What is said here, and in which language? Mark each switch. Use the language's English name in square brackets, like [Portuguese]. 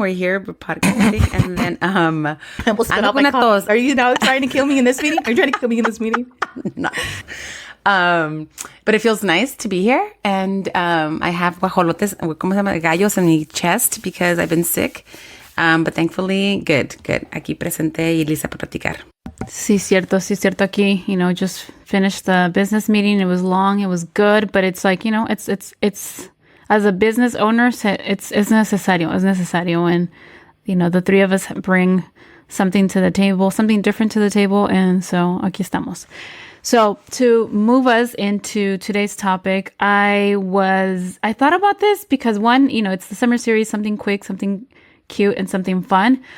[English] We're here, we're podcasting, and then I almost spit out my coffee. Are you now trying to kill me in this meeting? Are you trying to kill me in this meeting? No. But it feels nice to be here, and I have guajolotes, [Spanish] ¿cómo se llama? [English] Gallos in my chest because I've been sick. But thankfully, good. [Spanish] Aquí presente y lista para platicar. Sí, cierto aquí, [English] just finished the business meeting. It was long, it was good, but it's like, it's as a business owner, it's necesario. And, the three of us bring something to the table, something different to the table. And so [Spanish] aquí estamos. [English] So to move us into today's topic, I thought about this because one, it's the summer series, something quick, something cute, and something fun.